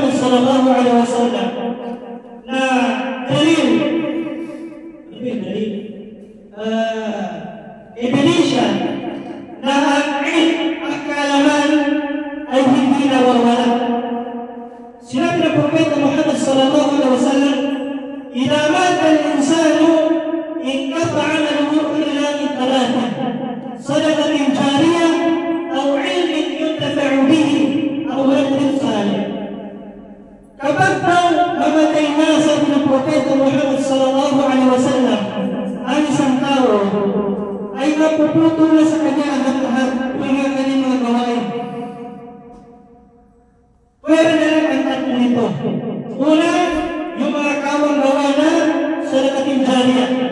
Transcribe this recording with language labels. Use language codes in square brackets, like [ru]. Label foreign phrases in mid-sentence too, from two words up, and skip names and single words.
[ar] صلى الله عليه وسلم [tl] na dalil, ebidensya na ang kaalaman ay hindi nawawala. Sinabi ng Propeta Muhammad [ar] صلى الله عليه وسلم, "إذا مات الإنسان انقطع عمله إلا من ثلاث صدقة جارية أو علم ينتفع به أو ولد صالح." [tl] Kapag daw mamatay na, sabi ng Propeta Muhammad [ar] صلى الله عليه وسلم, [tl] ang isang tao ay mapuputo na sa kanya ang lahat ng kanyang mga gawain. Pwede na lang ang tatlo nito. Una, yung mga kawang gawa na [ar] صدقة جارية.